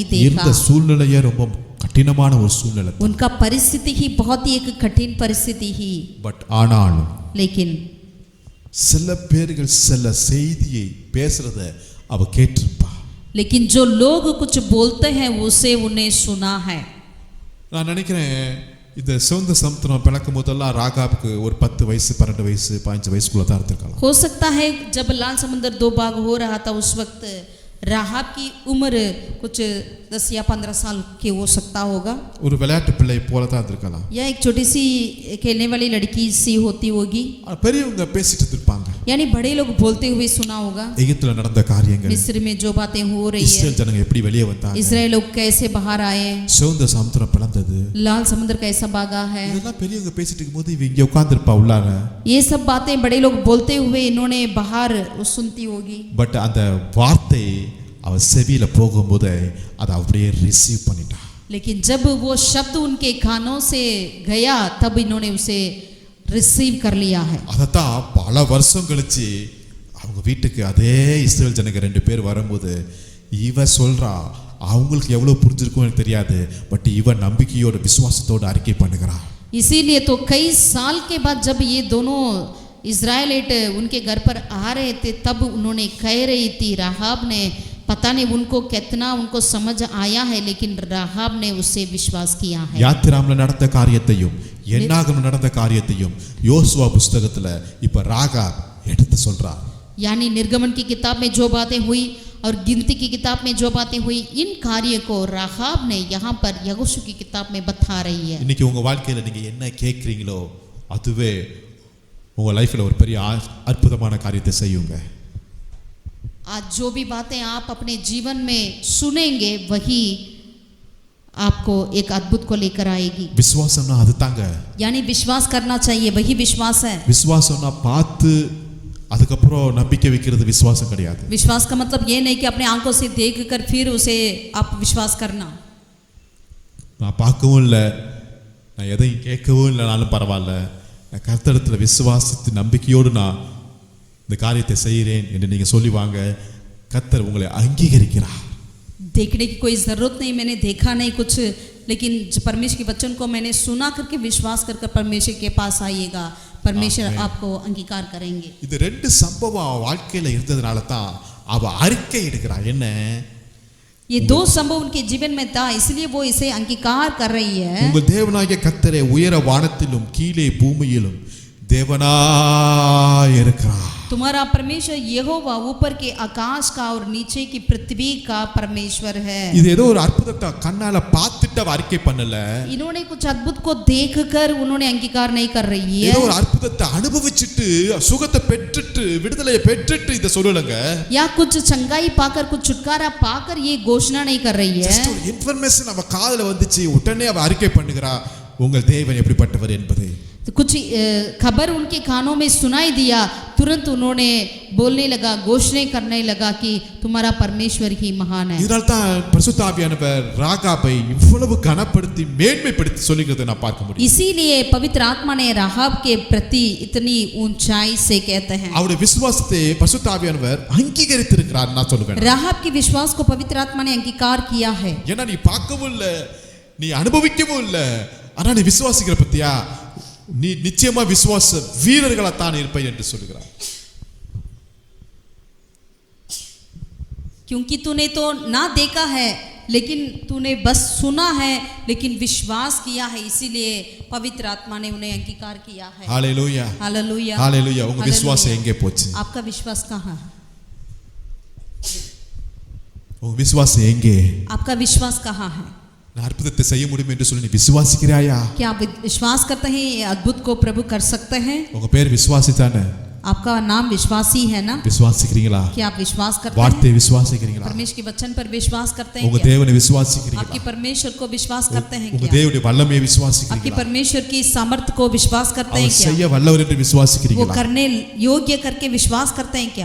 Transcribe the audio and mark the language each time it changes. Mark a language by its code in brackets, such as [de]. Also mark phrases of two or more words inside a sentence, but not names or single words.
[ta] இருந்த [hi] देखा। [ta] சூழ்நிலையே ரொம்ப கடினமான ஒரு சூழ்நிலை. [hi] उनका परिस्थिति ही बहुत ही एक कठिन परिस्थिति ही। [ta] பட் ஆனாலும் [hi] लेकिन [ta] சில பேர்கள் சில செய்தியை பேசுறத அவ கேட்டிருப்பா. [hi] लेकिन जो लोग कुछ बोलते हैं उसे उन्हें सुना है। [ta] நான் நினைக்கிறேன் இந்த சிவந்த சமுத்திரம் பிளக்கும் போதெல்லாம் ராகாபுக்கு ஒரு 10 வயசு 12 வயசு 15 வயசுக்குள்ள தான் இருந்திருக்கலாம். [hi] हो सकता है जब लाल समुद्र 2 भाग हो रहा था उस वक्त राहब की उम्र कुछ 10 या 15 साल की हो सकता होगा। [ta] ஒரு விளையாட்டு பிள்ளை போல தான் இருந்திருக்கலாம். [hi] या एक छोटी सी खेलने वाली लड़की सी होती होगी। [ta] பெரியவங்க பேசிட்டு இருப்பாங்க. [hi] यानी बड़े लोग बोलते हुए सुना होगा [ta] எகிப்துல நடந்த காரியங்கள், [hi] मिस्र में जो बातें हो रही है, [ta] இஸ்ரேல் ஜனங்க எப்படி வெளியே வந்தாங்க, [hi] इजराइल लोग कैसे बाहर आए, [ta] சிவந்த சமுத்திரம் பிளந்தது, [hi] लाल समुद्र कैसा भागा है, [ta] இதெல்லாம் பெரியவங்க பேசிட்டு இருக்கும்போது இவங்க இங்க உட்கார்ந்திருப்பா உள்ளார. [hi] ये सब बातें बड़े लोग बोलते हुए इन्होंने बाहर सुनती होगी, [ta] பட் அந்த வார்த்தை அவ செவியில போகும்போது அதை அப்படியே ரிசீவ் பண்ணிட்டா. [hi] लेकिन जब वो शब्द उनके कानों से गया तब इन्होंने उसे रिसीव कर लिया है। [ta] அதத்தான் பல வருஷம் கழிச்சு அவங்க வீட்டுக்கு அதே இஸ்ரேல் ஜனங்க 2 பேர் வரும்போது இவ சொல்றா, அவங்களுக்கு எவ்வளவு புரிஞ்சிருக்கும் எனக்கு தெரியாது, பட் இவ நம்பிக்கையோட விசுவாசத்தோட அறிக்கை பண்ணுகிறா. [hi] इसीलिए तो कई साल के बाद जब ये दोनों इज़राइलेट उनके घर पर आ रहे थे तब उन्होंने कह रही थी, राहाब ने, पता नहीं उनको कितना उनको समझ आया है, लेकिन राहाब ने उससे विश्वास किया है। [ta] யாத்திராம்ல நடந்த காரியத்தையும் என்னாகம நடந்த காரியத்தையும் யோசுவா புஸ்தகத்துல இப்ப ராகாப் எடுத்து சொல்றா. [hi] यानी निर्गमन की किताब में जो बातें हुई और गिनती की किताब में जो बातें हुई, इन कार्य को राहाब ने यहाँ पर यहोशू की किताब में बता रही है। [ta] இன்னைக்கு உங்க வாழ்க்கையில நீங்க என்ன கேட்குறீங்களோ அதுவே உங்க லைஃப்ல ஒரு பெரிய அற்புதமான காரியத்தை செய்யுங்க. [hi] आज जो भी बातें आप अपने जीवन में सुनेंगे वही आपको एक अद्भुत को लेकर आएगी। [ta] விசுவாசம்னா அது தாங்க. [hi] यानी विश्वास करना चाहिए, वही विश्वास है। [ta] விசுவாசம்னா பார்த்து அதுக்கப்புறம் நம்பிக்கை வைக்கிறது விசுவாசம் கிடையாது. [hi] विश्वास का मतलब ये नहीं कि अपने आंखों से देख कर फिर उसे आप विश्वास करना। [ta] நான் பார்க்கவும் இல்லை, நான் எதையும் கேட்கவும் இல்லைனாலும் பரவாயில்ல, நான் கர்த்தரிடத்தில் விசுவாசித்து நம்பிக்கையோடு நான் இந்த காரியத்தை செய்கிறேன் என்று நீங்கள் சொல்லி வாங்க. கர்த்தர் உங்களை அங்கீகரிக்கிறார். [hi] देखने की कोई ज़रूरत नहीं, मैंने देखा नहीं कुछ, लेकिन परमेश्वर के वचन को मैंने सुना करके विश्वास कर परमेश्वर के पास आइएगा, परमेश्वर आपको अंगीकार करेंगे। [ta] இது 2 சம்பவம் அவ வாழ்க்கையில் இருந்ததுனால தான் அவ அறிக்கை எடுக்கிறார். என்ன? [hi] ये 2 संभव उनके जीवन में था, इसलिए वो इसे अंगीकार कर रही है। [ta] உங்கள் தேவனாகிய கர்த்தரே உயர வானத்திலும் கீழே பூமியிலும் தேவனாய் இருக்கிறார். [hi] तुम्हारा परमेश्वर यहोवा ऊपर के आकाश का और नीचे की पृथ्वी का परमेश्वर है। [ta] இது ஏதோ ஒரு அற்புதத்தை கண்ணால பார்த்துட்டு அவ அறிக்கை பண்ணல. [hi] इन्होंने कुछ अद्भुत को देखकर उन्होंने अंगीकार नहीं कर रही है, [ta] ஏதோ ஒரு அற்புதத்தை அனுபவிச்சிட்டு சுகத்தை பெற்றுட்டு விடுதலையை பெற்றுட்டு இத சொல்லலங்க. [hi] या कुछ चंगाई पाकर कुछ छुटकारा पाकर ये घोषणा नहीं कर रही है। [ta] ஜஸ்ட் ஒரு இன்ஃபர்மேஷன் அவ காதுல வந்துச்சு, உடனே அவ அறிக்கை பண்ணுகிறா, உங்கள் தேவன் எப்படிப்பட்டவர் என்பதை. [hi] तो कुछ खबर उनके कानों में सुनाई दिया, तुरंत उन्होंने बोलने लगा, घोषणा करने लगा कि तुम्हारा परमेश्वर ही महान है। [ta] இதனால தான் பரிசுத்த ஆவியானவர் ராகாபை இவ்வளவு கனப்படுத்தி மேன்மைப்படுத்தி சொல்லிக்கிறதை நான் பார்க்க முடியும். [hi] इसीलिए पवित्र आत्मा ने राहाब के प्रति इतनी ऊंचाई से कहते हैं। [ta] அவருடைய விசுவாசத்தை பரிசுத்த ஆவியானவர் அங்கீகரித்திருக்கிறார் நான் சொல்லுவேன். [hi] राहाब के विश्वास को पवित्र आत्मा ने अंगीकार किया है। [ta] ஏன்னா நீ பார்க்கவும் இல்லை, நீ அனுபவிக்கவும் இல்லை, ஆனா நீ விசுவாசிக்கிற பத்தியா, நீ நிச்சயமா விசுவாச வீரர்களா தான் இருப்பை என்று சொல்கிறார். [hi] क्योंकि तूने तो ना देखा है लेकिन तूने बस सुना है, लेकिन विश्वास किया है, इसीलिए पवित्र आत्मा ने उन्हें अंगीकार किया है। [ta] ஹalleluya [hi] हालेलुया [ta] ஹalleluya. உங்க விசுவாசம் எங்கே போச்சு? [hi] आपका विश्वास कहाँ है? [ta] உங்க விசுவாசம் எங்கே? [hi] आपका विश्वास कहाँ है? [ta] நான் அற்புதத்தை செய்ய முடியும் என்று சொல்லி நீ விசுவாசிக்கிறாயா? [hi] क्या आप विश्वास करते हैं ये अद्भुत को प्रभु कर सकते हैं? [ta] உங்க பேர் விசுவாசி தானே? [hi] आपका नाम विश्वासी है ना? [ta] விசுவாசிக்கிறீங்களா? [hi] क्या आप विश्वास करते हैं? [ta] வார்த்தை விசுவாசிக்கிறீங்களா? [hi] परमेश्वर के वचन पर विश्वास करते हैं [ta] உங்க [hi] क्या? [ta] தேவனை விசுவாசிக்கிறீங்களா? [hi] आपके परमेश्वर को विश्वास करते हैं [ta] உங்க [hi] क्या? [ta] தேவனுடைய வல்லமையை [hi] आपके [ta] விசுவாசிக்கிறீங்களா? [hi] परमेश्वर की सामर्थ्य को विश्वास करते हैं [ta] அவர் [hi] क्या? [ta] செய்ய வல்லவர் என்று [hi] वो [ta] விசுவாசிக்கிறீங்களா? [hi] करने योग्य करके विश्वास करते हैं क्या?